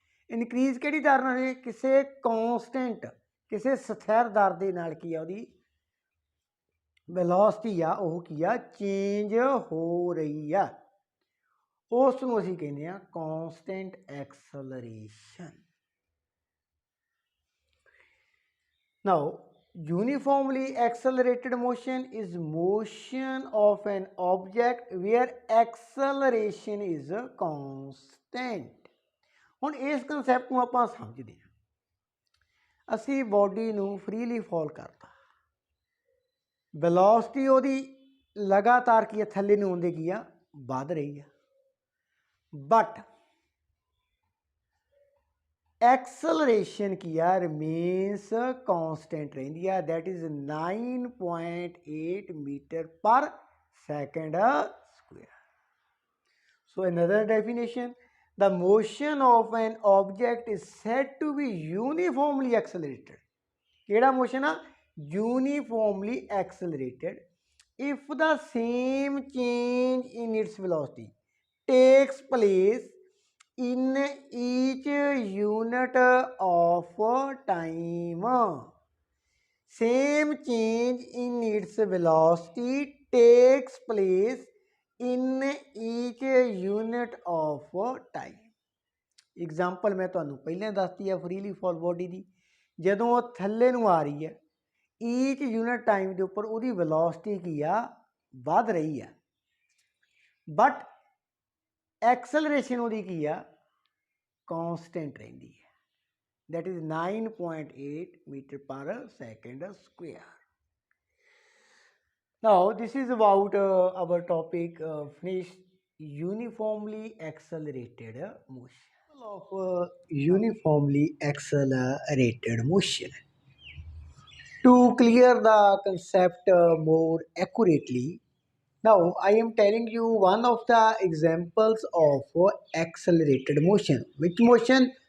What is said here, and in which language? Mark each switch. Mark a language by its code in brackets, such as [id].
[pa] Increase ਕਿਹੜੀ ਦਰ ਨਾਲ ਹੈ? ਕਿਸੇ ਕੌਂਸਟੈਂਟ, ਕਿਸੇ ਸਥਿਰ ਦਰ ਦੇ ਨਾਲ ਕੀ ਆ ਉਹਦੀ ਵੈਲੋਸਿਟੀ ਆ ਉਹ ਕੀ ਆ ਚੇਂਜ ਹੋ ਰਹੀ ਆ, ਉਸ ਨੂੰ ਅਸੀਂ ਕਹਿੰਦੇ ਆ ਕੌਂਸਟੈਂਟ acceleration. [en] Now, uniformly accelerated motion is motion of an object where acceleration is constant. [pa] ਹੁਣ ਇਸ ਕਨਸੈਪਟ ਨੂੰ ਆਪਾਂ ਸਮਝਦੇ ਹਾਂ। ਅਸੀਂ ਬੋਡੀ ਨੂੰ ਫਰੀਲੀ ਫਾਲ ਕਰਤਾ, ਵੈਲੋਸਿਟੀ ਉਹਦੀ ਲਗਾਤਾਰ ਕੀ ਆ ਥੱਲੇ ਨੂੰ ਆਉਂਦੇ ਕੀ ਆ ਵੱਧ ਰਹੀ ਆ, ਬਟ ਐਕਸਲਰੇਸ਼ਨ ਕੀ ਆ ਰਿਮੇਨਸ ਕੌਂਸਟੈਂਟ ਰਹਿੰਦੀ ਆ, ਦੈਟ ਇਜ਼ 9.8 ਮੀਟਰ ਪਰ second square. [en] So another definition, the motion of an object is said to be uniformly accelerated. ਕਿਹੜਾ motion ਆ? uniformly accelerated if the same change in its velocity takes place in each unit of time. Same change in its velocity takes place in each unit of time. [pa] Example मैं ਤੁਹਾਨੂੰ ਪਹਿਲਾਂ ਦੱਸਤੀ ਆ freely fall body ਦੀ। ਜਦੋਂ ਉਹ ਥੱਲੇ ਨੂੰ ਆ ਰਹੀ ਹੈ ਈਚ ਯੂਨਿਟ ਟਾਈਮ ਦੇ ਉੱਪਰ ਉਹਦੀ ਵੈਲੋਸਿਟੀ ਕੀ ਆ ਵੱਧ ਰਹੀ ਆ, ਬਟ ਐਕਸਲਰੇਸ਼ਨ ਉਹਦੀ ਕੀ ਆ ਕੌਂਸਟੈਂਟ ਰਹਿੰਦੀ ਹੈ, ਦੈਟ ਇਜ਼ 9.8 ਮੀਟਰ ਪਰ second square. [en] Now this is about our topic finished, uniformly accelerated motion. Of uniformly accelerated motion, To clear the concept more accurately, now I am telling you one of the examples of accelerated motion. Which motion?